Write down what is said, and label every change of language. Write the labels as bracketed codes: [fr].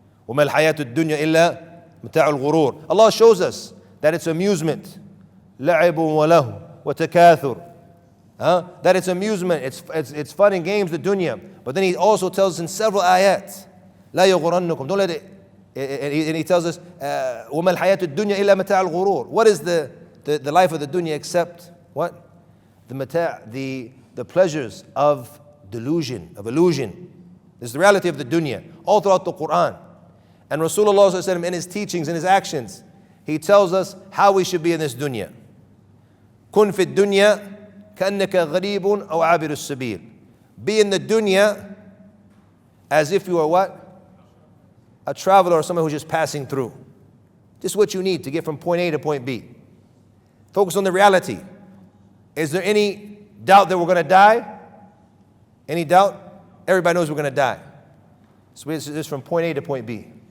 [ar] وَمَا الْحَيَاةُ الدُّنْيَا إِلَّا مَتَاعُ الْغُرُورِ. [en] Allah shows us that it's amusement. [ar] لَعِبٌ وَلَهُ وَتَكَاثُرٌ. [en] That it's amusement, it's fun and games, the dunya. But then he also tells us in several ayat, لَا يَغْرَنُّكُم. Don't let it. [ar] And he tells us, وَمَا الْحَيَاةُ الدُّنْيَا إِلَّا مَتَاعُ الْغُرُورِ. [en] What is the life of the dunya except what? The pleasures of delusion, of illusion. This is the reality of the dunya, all throughout the Qur'an. And Rasulullah sallallahu alaihi wasallam, in his teachings, in his actions, he tells us how we should be in this dunya. [ar] كُن فِي الدُّنْيَا كَأَنَّكَ غَرِيبٌ أَوْ عَابِرُ السَّبِيلِ. [en] Be in the dunya as if you are what? A traveler or someone who's just passing through. Just what you need to get from point A to point B. Focus on the reality. Is there any doubt that we're going to die? Any doubt? Everybody knows we're going to die. So it's just from point A to point B.